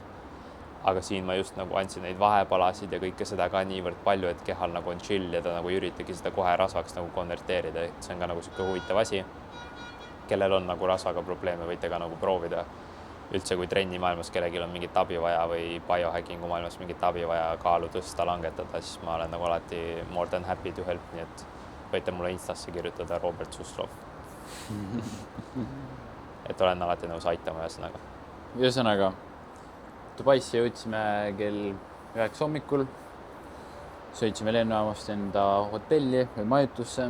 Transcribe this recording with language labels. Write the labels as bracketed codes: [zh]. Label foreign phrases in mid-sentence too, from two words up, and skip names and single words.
[et] Aga siin ma just nagu andsin neid vahepalasid ja kõike seda ka niivõrd palju, et kehal nagu on chill ja ta nagu ei üritagi seda kohe rasvaks nagu konverteerida. Et see on ka nagu siuke huvitav asi. Kellel on nagu rasvaga probleeme, võite ka nagu proovida. üldse, kui trennimaailmas kellelgi on mingit abi vaja või biohackingu maailmas mingit abi vaja kaalu tõsta, langetada, siis ma olen nagu alati [en] more than happy to help, [et] nii et võite mulle Instasse kirjutada Robert Suslov. Et olen alati nõus aitama ühesõnaga. Ühesõnaga, Dubaisse jõudsime kell 9 hommikul, sõitsime lennujaamast enda hotelli või majutusse.